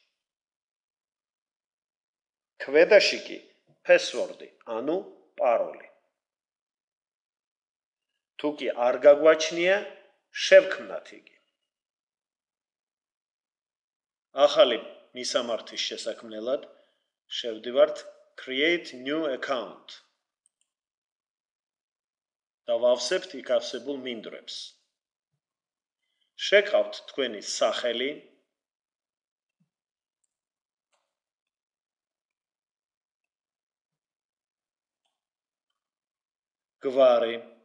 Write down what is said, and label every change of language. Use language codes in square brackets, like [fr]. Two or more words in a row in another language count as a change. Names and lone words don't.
[ka] ქვედაში კი password-ი, ანუ პაროლი. თუ კი არ გაგვაჩნია, შევქმნათ იგი. ახალი მისამართის შესაქმნელად შევდივართ [en] create new account. [ka] და ვავსებთ იქ არსებულ მინდვრებს. შეგყავთ თქვენი სახელი, გვარი,